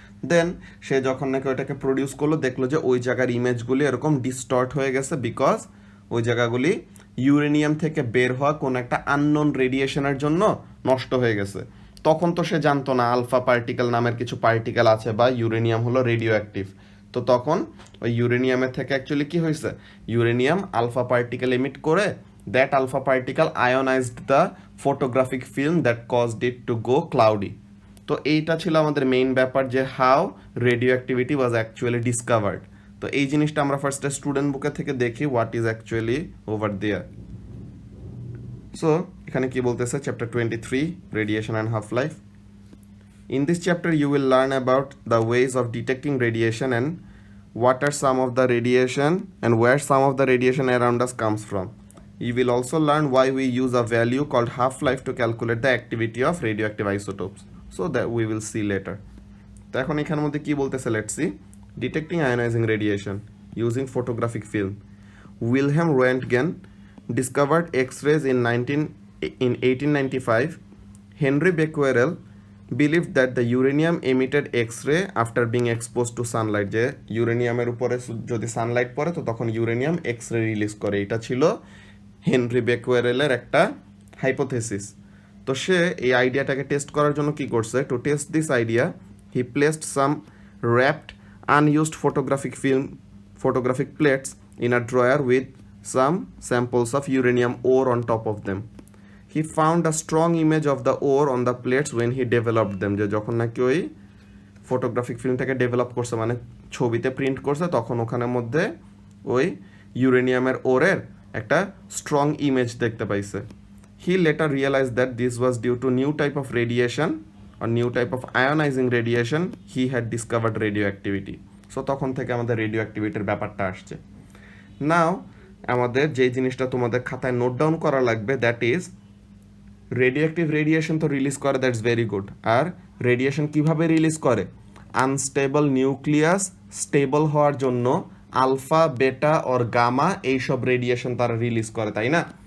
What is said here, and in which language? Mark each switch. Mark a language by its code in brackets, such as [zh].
[bn] দেন সে যখন নাকি ওইটাকে প্রডিউস করলো দেখলো যে ওই জায়গার ইমেজগুলি এরকম ডিস্টর্ট হয়ে গেছে বিকজ ওই জায়গাগুলি ইউরেনিয়াম থেকে বের হওয়া কোনো একটা আননোন রেডিয়েশনের জন্য নষ্ট হয়ে গেছে। তখন তো সে জানতো না আলফা পার্টিকেল নামের কিছু পার্টিকেল আছে বা ইউরেনিয়াম হলো রেডিও অ্যাক্টিভ। তো তখন ওই ইউরেনিয়ামের থেকে অ্যাকচুয়ালি কি হয়েছে? ইউরেনিয়াম আলফা পার্টিকেল এমিট করে, [en] that alpha particle ionized the photographic film that caused it to go cloudy. [bn] তো এইটা ছিল আমাদের মেইন ব্যাপার, যে [en] How radioactivity was actually discovered. [bn] তো এই জিনিসটা আমরা ফার্স্টে স্টুডেন্ট বুকে থেকে দেখি [en] What is actually over there. [bn] So এখানে কি বলতেছে? Chapter 23 radiation and half life. [en] In this chapter you will learn about the ways of detecting radiation and what are some of the radiation and where some of the radiation around us comes from. You will also learn why we use a value called half-life to calculate the activity of radioactive isotopes. So that we will see later. [bn] তো এখন এখানের মধ্যে কি বলতেছে? Let's see. [en] Detecting ionising radiation using photographic film. Wilhelm Roentgen discovered X-rays in 1895. Henry Becquerel believed that the uranium emitted X-ray after being exposed to sunlight, [bn] যে ইউরেনিয়ামের উপরে যদি Sunlight পড়ে তো তখন ইউরেনিয়াম এক্স রে রিলিজ করে। এটা ছিল হেনরি বেকুয়ারেলের একটা হাইপোথেসিস। তো সে এই আইডিয়াটাকে টেস্ট করার জন্য কি করছে? [en] To test this idea he placed some wrapped unused photographic plates in a drawer with some samples of uranium ore on top of them. He found a strong image of the ore on the plates when he developed them. [bn] যে যখন নাকি ওই photographic ফিল্মটাকে develop করছে মানে ছবিতে print করছে তখন ওখানের মধ্যে ওই ইউরেনিয়ামের ওরের একটা স্ট্রং ইমেজ দেখতে পাইছে. [en] He later realized that this was due to new type of radiation or new type of ionizing radiation. He had discovered radioactivity. [bn] So তখন থেকে আমাদের রেডিও অ্যাক্টিভিটির ব্যাপারটা আসছে. নাও আমাদের যে জিনিসটা তোমাদের খাতায় নোট ডাউন করা লাগবে দ্যাট ইজ রেডিওঅ্যাক্টিভ রেডিয়েশন তো রিলিজ করে, [en] That's very good. [bn] আর radiation কিভাবে রিলিজ করে? আনস্টেবল নিউক্লিয়াস স্টেবল হওয়ার জন্য আলফা বেটা অর গামা এইসব রেডিয়েশন তারা রিলিজ করে, তাই না?